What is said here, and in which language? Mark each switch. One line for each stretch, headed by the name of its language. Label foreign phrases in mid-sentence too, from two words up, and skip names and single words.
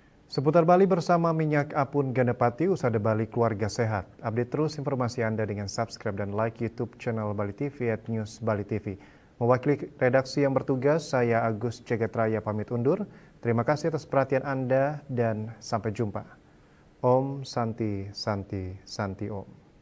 Indonesian: Seputar Bali bersama Minyak Apun Gandapati, Usada Bali Keluarga Sehat. Update terus informasi Anda dengan subscribe dan like YouTube channel Bali TV @News Bali TV. Mewakili redaksi yang bertugas, saya Agus Cegetraya pamit undur. Terima kasih atas perhatian Anda dan sampai jumpa.
Sanskrit: Om Santi Santi Santi Om.